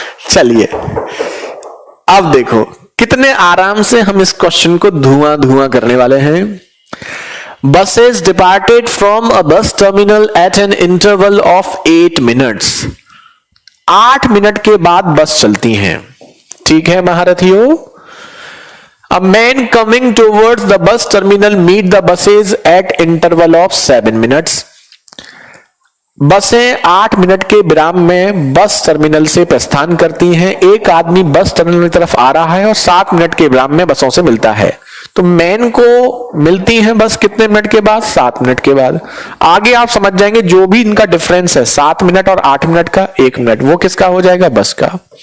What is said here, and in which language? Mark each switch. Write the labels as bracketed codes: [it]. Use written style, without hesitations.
[hi] चलिए अब देखो कितने आराम से हम इस क्वेश्चन को धुआं धुआं करने वाले हैं। [en] Buses departed from a bus terminal at an interval of 8 minutes. [hi] 8 minute के बाद बस चलती हैं। ठीक है महारथियों। [en] A man coming towards the bus terminal meet the buses at interval of 7 minutes. [hi] बसें 8 मिनट के विराम में बस टर्मिनल से प्रस्थान करती हैं। एक आदमी बस टर्मिनल की तरफ आ रहा है और 7 मिनट के विराम में बसों से मिलता है। तो मैन को मिलती हैं बस कितने मिनट के बाद? 7 मिनट के बाद। आगे आप समझ जाएंगे जो भी इनका डिफरेंस है 7 मिनट और 8 मिनट का 1 मिनट, वो किसका हो जाएगा? बस का।